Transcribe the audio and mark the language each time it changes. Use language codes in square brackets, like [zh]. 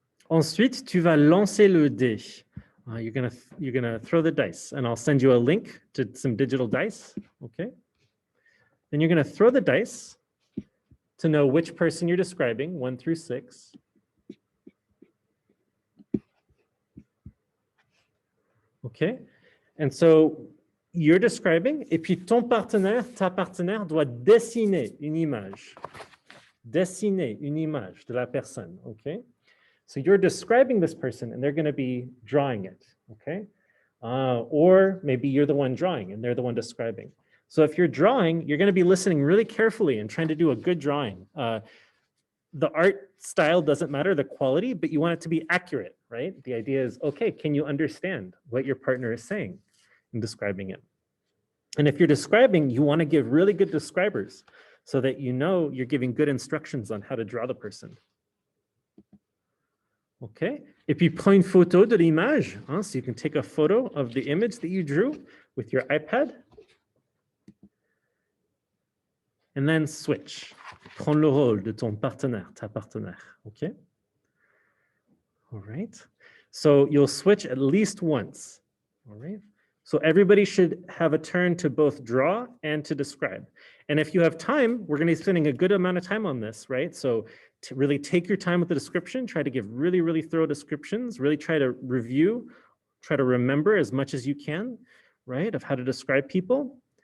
[fr] Ensuite, tu vas lancer le dé. [en] You're gonna throw the dice, and I'll send you a link to some digital dice. Okay. Then you're gonna throw the dice to know which person you're describing, 1 through 6. Okay. And so you're describing, [fr] et puis ton partenaire, ta partenaire doit dessiner une image. Dessiner une image de la personne. [en] Okay. So you're describing this person and they're going to be drawing it, okay? Or maybe you're the one drawing and they're the one describing. So if you're drawing, you're going to be listening really carefully and trying to do a good drawing. The art style doesn't matter, the quality, but you want it to be accurate, right? The idea is, okay, can you understand what your partner is saying in describing it? And if you're describing, you want to give really good describers so that you know you're giving good instructions on how to draw the person. Okay. [fr] Et puis, prends une photo de l'image. [en] So you can take a photo of the image that you drew with your iPad. And then switch. [fr] Prends le rôle de ton partenaire, ta partenaire. [en] Okay. All right. So you'll switch at least once. All right. So everybody should have a turn to both draw and to describe. And if you have time, we're going to be spending a good amount of time on this, right? So to really take your time with the description, try to give really, really thorough descriptions, really try to review, try to remember as much as you can, right, of how to describe people.